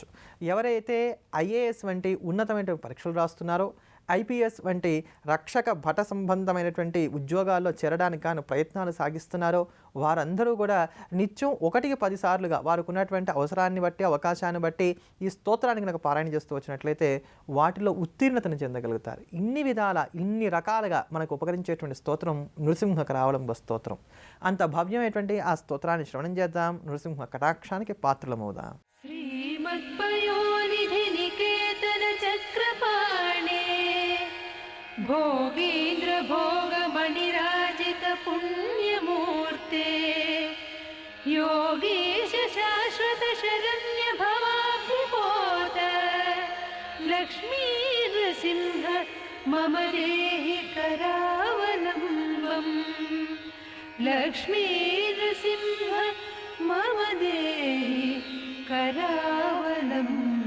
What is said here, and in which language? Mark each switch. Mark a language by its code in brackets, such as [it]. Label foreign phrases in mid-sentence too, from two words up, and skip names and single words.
[te] ఎవరైతే ఐఏఎస్ వంటి ఉన్నతమైన పరీక్షలు రాస్తున్నారో, ఐపీఎస్ వంటి రక్షక భట సంబంధమైనటువంటి ఉద్యోగాల్లో చేరడానికి గాను ప్రయత్నాలు సాగిస్తున్నారో వారందరూ కూడా నిత్యం 1కి 10 సార్లుగా వారికి ఉన్నటువంటి అవసరాన్ని బట్టి అవకాశాన్ని బట్టి ఈ స్తోత్రాన్ని కనుక పారాయణ చేస్తూ వచ్చినట్లయితే వాటిలో ఉత్తీర్ణతను చెందగలుగుతారు. ఇన్ని రకాలుగా మనకు ఉపకరించేటువంటి స్తోత్రం నృసింహ కరావళంబ స్తోత్రం. అంత భవ్యమైనటువంటి ఆ స్తోత్రాన్ని శ్రవణం చేద్దాం, నృసింహ కటాక్షానికి పాత్రలమవుదాం. [sa] भोगीन्द्र भोगमणिराजित पुण्यमूर्ते योगीश शाश्वत शरण्य भवाब्धिपोत लक्ष्मी नृसिंह मम देहि करावलम्बम् लक्ष्मी नृसिंह मम देहि करावलम्बम्